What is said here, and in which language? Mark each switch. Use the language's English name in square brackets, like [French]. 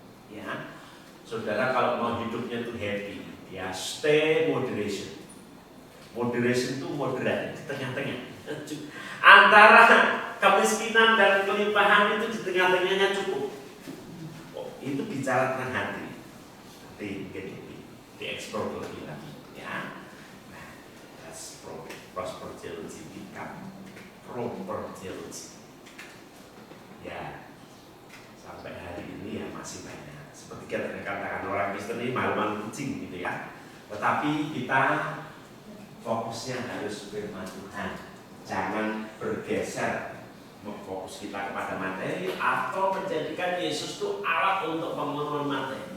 [Indonesian] Ya, saudara kalau mau hidupnya itu happy, ya [English] stay moderation. [Indonesian] Moderation itu moderat, di tengah-tengah. Antara kemiskinan dan kelimpahan itu di tengah-tengahnya cukup. Oh, itu bicara tentang hati. Nanti mungkin dieksplor lebih lagi. [English] Ya, nah, that's prosper theology become proper theology. [Indonesian] Ya, sampai hari ini ya masih banyak. Seperti kita katakan orang Kristen ini malu-malu kucing gitu ya. Tetapi kita fokusnya harus firman Tuhan. Jangan bergeser fokus kita kepada materi atau menjadikan Yesus itu alat untuk memenuhi materi.